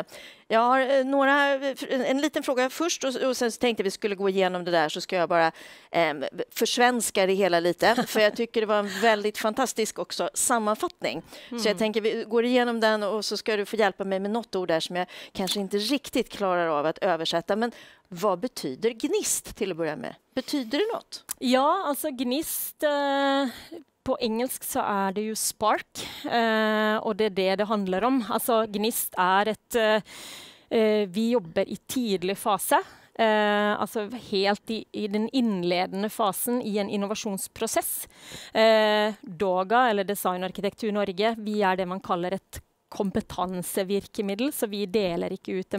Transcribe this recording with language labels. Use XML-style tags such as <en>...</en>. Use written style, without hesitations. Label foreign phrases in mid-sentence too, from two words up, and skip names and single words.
<sv>Jag har en liten fråga först och sen så tänkte vi skulle gå igenom det där, så ska jag bara försvenska det hela lite, för jag tycker det var en väldigt fantastisk också sammanfattning. Så jag tänker vi går igenom den och så ska du få hjälpa mig med något ord där som jag kanske inte riktigt klarar av att översätta. Men vad betyder gnist till att börja med? Betyder det något? Ja, alltså gnist...</sv> <no>På engelsk så er det jo spark, og det er det handler om. Altså gnist er vi jobber i tidlig fase, altså helt i den innledende fasen i en innovasjonsprosess. DOGA, eller Design og Arkitektur Norge, vi er det man kaller et kompetansevirkemiddel, så vi deler ikke ut en</no>